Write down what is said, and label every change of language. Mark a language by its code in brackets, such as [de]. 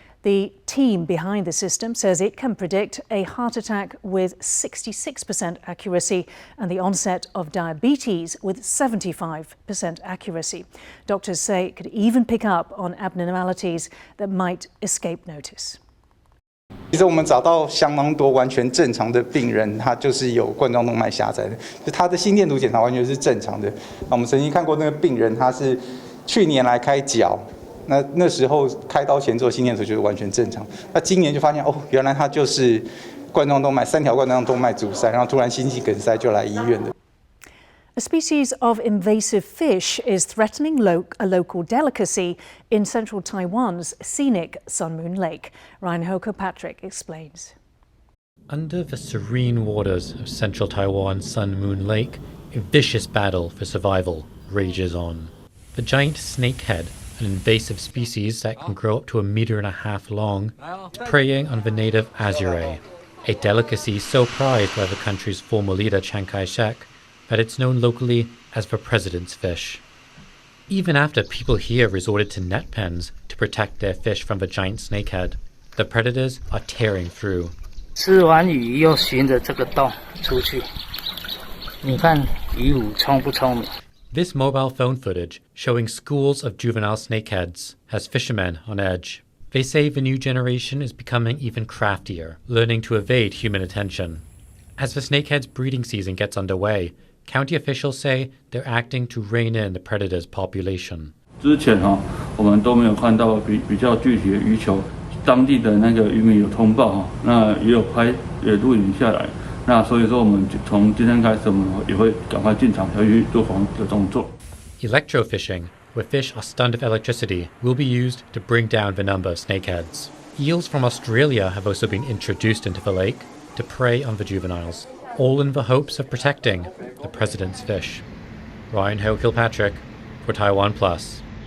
[en] The team behind the system says it can predict a heart attack with 66% accuracy and the onset of diabetes with 75% accuracy. Doctors say it could even pick up on abnormalities that might escape notice. [zh] 其实我们找到相当多完全正常的病人，他就是有冠状动脉狭窄的，就他的心电图检查完全是正常的。我们曾经看过那个病人，他是去年来开脚。那时候开刀前做心电图就是完全正常，那今年就发现原来他就是冠状动脉3条冠状动脉阻塞，然后突然心肌梗塞就来医院的。 [en] A species of invasive fish is threatening a local delicacy in central Taiwan's scenic Sun Moon Lake. Ryan Kirkpatrick explains. Under the serene waters of central Taiwan's Sun Moon Lake, a vicious battle for survival rages on. The giant snakehead, an invasive species that can grow up to 1.5 meters long, is preying on the native azuré, a delicacy so prized by the country's former leader Chiang Kai-shek that it's known locally as the president's fish. Even after people here resorted to net pens to protect their fish from the giant snakehead, the predators are tearing through. [zh] 吃完鱼又循着这个洞出去，你看鱼虎聪不聪明？ [en] This mobile phone footage, showing schools of juvenile snakeheads, has fishermen on edge. They say the new generation is becoming even craftier, learning to evade human attention. As the snakehead's breeding season gets underway, county officials say they're acting to rein in the predator's population. [zh] 之前我们都没有看到比较具体的鱼球，当地的那个渔民有通报那也有录影下来。那所以说，我们从今天开始，我们也会赶快进场要去做防的动作。 [en] Electrofishing, where fish are stunned with electricity, will be used to bring down the number of snakeheads. Eels from Australia have also been introduced into the lake to prey on the juveniles, all in the hopes of protecting the president's fish. Ryan Kilpatrick for TaiwanPlus.